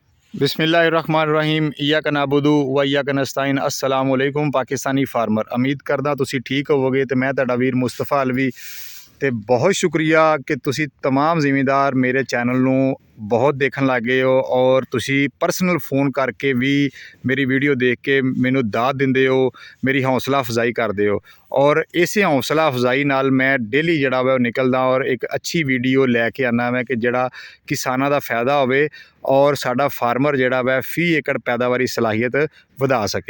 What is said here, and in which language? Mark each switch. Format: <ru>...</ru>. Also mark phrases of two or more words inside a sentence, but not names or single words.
<ar>بسم الله الرحمن الرحيم إياك نعبد وإياك نستعين السلام عليكم</ar> <en>Pakistani farmer.</en> <pa>ਉਮੀਦ ਕਰਦਾ ਤੁਸੀ ਠੀਕ ਹੋਵੋਗੇ ਤੇ ਮੈਂ ਤੁਹਾਡਾ ਵੀਰ ਮੁਸਤਫ਼ਾ ਅਲਵੀ ਤੇ ਬਹੁਤ ਸ਼ੁਕਰੀਆ ਕਿ ਤੁਸੀਂ ਤਮਾਮ ਜ਼ਿਮੀਂਦਾਰ ਮੇਰੇ ਚੈਨਲ ਨੂੰ ਬਹੁਤ ਦੇਖਣ ਲੱਗ ਗਏ ਹੋ ਔਰ ਤੁਸੀਂ</pa> <en>personal phone</en> <pa>ਕਰਕੇ ਵੀ ਮੇਰੀ ਵੀਡੀਓ ਦੇਖ ਕੇ ਮੈਨੂੰ ਦਾਤ ਦਿੰਦੇ ਹੋ, ਮੇਰੀ ਹੌਸਲਾ ਅਫਜ਼ਾਈ ਕਰਦੇ ਹੋ ਔਰ ਇਸੇ ਹੌਸਲਾ ਅਫਜ਼ਾਈ ਨਾਲ ਮੈਂ ਡੇਲੀ ਜਿਹੜਾ ਵਾ ਉਹ ਨਿਕਲਦਾ ਔਰ ਇੱਕ ਅੱਛੀ ਵੀਡੀਓ ਲੈ ਕੇ ਆਉਂਦਾ ਮੈਂ ਕਿ ਜਿਹੜਾ ਕਿਸਾਨਾਂ ਦਾ ਫਾਇਦਾ ਹੋਵੇ ਔਰ ਸਾਡਾ ਫਾਰਮਰ ਜਿਹੜਾ ਵਾ ਫੀ ਏਕੜ ਪੈਦਾਵਾਰੀ ਸਲਾਹੀਅਤ ਵਧਾ ਸਕੇ।</pa>